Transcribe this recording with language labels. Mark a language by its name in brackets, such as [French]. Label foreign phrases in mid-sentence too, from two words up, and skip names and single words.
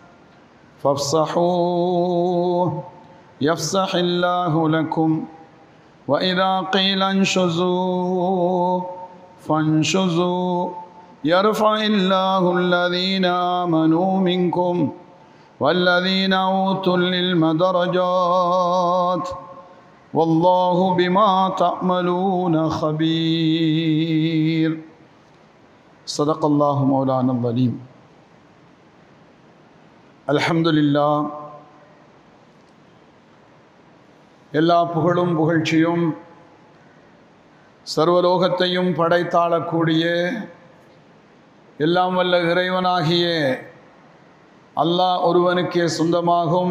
[Arabic] فافسحوا يفسح الله لكم، وإذا قيل انشزوا فانشزوا يرفع الله الذين آمنوا منكم والذين أوتوا العلم درجات والله بما تعملون خبير. صدق الله مولانا العظيم. الحمد لله. [Tamil] எல்லா புகழும் புகழ்ச்சியும் சர்வலோகத்தையும் படைத்தாளக்கூடிய எல்லாம் வல்ல இறைவனாகிய அல்லாஹ் ஒருவனுக்கே சொந்தமாகும்.